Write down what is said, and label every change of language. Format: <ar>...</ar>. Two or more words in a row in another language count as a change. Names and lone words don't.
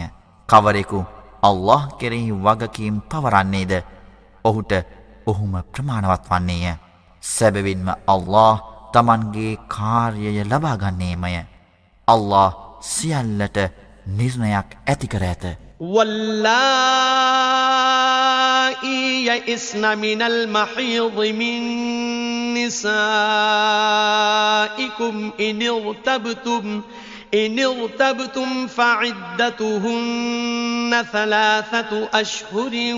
<si>කවරෙකු අල්ලාහ් කෙරෙහි වගකීම් පවරන්නේද ඔහුට ඔහුම ප්‍රමාණවත් වන්නේය. සැබවින්ම අල්ලාහ් තමන්ගේ කාර්යය ලබාගන්නේමය. අල්ලාහ් සියල්ලට නිර්ණයක් ඇති කර ඇත.</si> <ar>واللائي يئسن من المحيض من نسائكم إن ارتبتم فعدتهن 3 أشهر</ar>